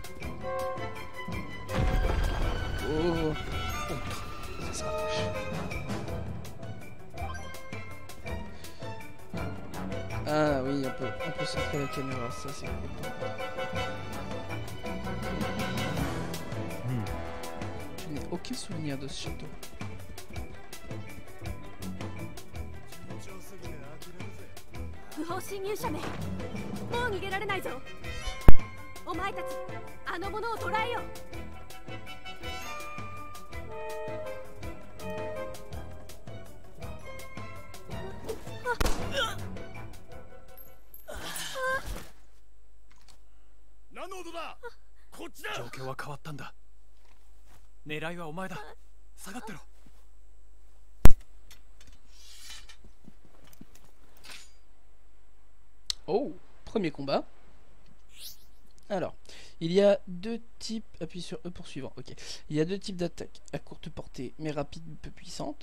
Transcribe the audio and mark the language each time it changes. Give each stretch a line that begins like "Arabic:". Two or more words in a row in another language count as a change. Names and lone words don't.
French: Oh, ça se rapproche. Ah oui, on peut centrer la caméra, ça c'est cool. Je n'ai aucun souvenir de ce château.
Japanese: 不法侵入者め、もう逃げられないぞ。お前たち、あの者を捕らえよ。何の音だ。こっちだ。状況は変わったんだ。狙いはお前だ。下がってろ。
French: Oh, premier combat. Alors, il y a deux types... Appuie sur E pour suivant. Ok. Il y a deux types d'attaques. À courte portée, mais rapides, peu puissantes.